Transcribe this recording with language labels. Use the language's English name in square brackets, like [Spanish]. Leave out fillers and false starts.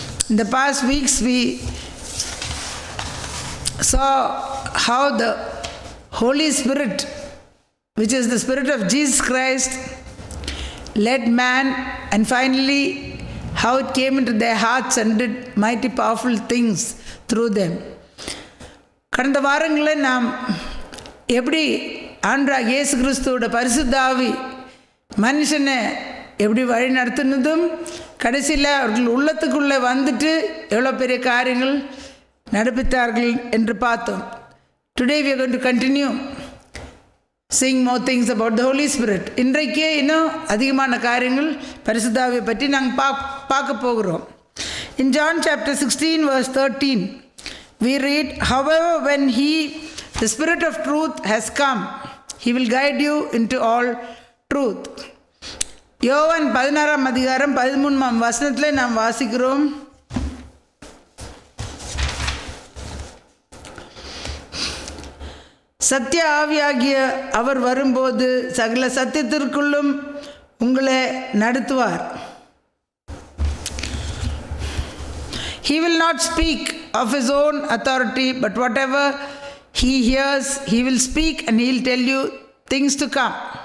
[English] In the past weeks we saw how the Holy Spirit, which is the Spirit of Jesus Christ, led man, and finally how it came into their hearts and did mighty powerful things through them. [Tamil] கடந்த வாரங்களில் நாம் எப்படி ஆண்டவராகிய இயேசு கிறிஸ்துவோட பரிசுத்த ஆவி மனுஷனை எப்படி வழி நடத்துனதும் கடைசியில் அவர்கள் உள்ளத்துக்குள்ளே வந்துட்டு எவ்வளோ பெரிய காரியங்கள் நடப்பித்தார்கள் என்று பார்த்தோம். [English] Today we are going to continue seeing more things about the Holy Spirit. [Tamil] இன்றைக்கே இன்னும் அதிகமான காரியங்கள் பரிசுத்த ஆவியை பற்றி நாங்கள் பார்க்க போகிறோம். [English] In John chapter 16 verse 13 we read, however when the Spirit of truth has come, He will guide you into all truth. [Tamil] யோவான் 16ஆம் அதிகாரம் 13ஆம் வசனத்தில் நாம் வாசிக்கிறோம். சத்திய ஆவியாகிய அவர் வரும்போது சகல சத்தியத்திற்குள்ளும் உங்களை நடத்துவார். [English] He will not speak of His own authority, but whatever He hears, He will speak and He will tell you things to come.